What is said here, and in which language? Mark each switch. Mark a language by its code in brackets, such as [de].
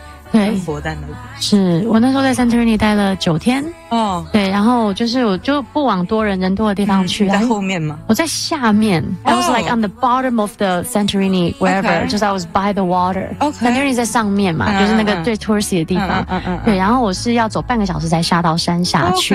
[zh] 对，是我那时候在 Santorini 待了9天哦，对，然后就是我就不往人多的地方去，在后面吗？我在下面、 [en] oh. I was like on the bottom of the Santorini wherever、okay. [zh] 就是 [en] I was by the water、 okay. [zh] Santorini 在上面嘛、就是那个最 touristy 的地方、对，然后我是要走半个小时才下到山下去、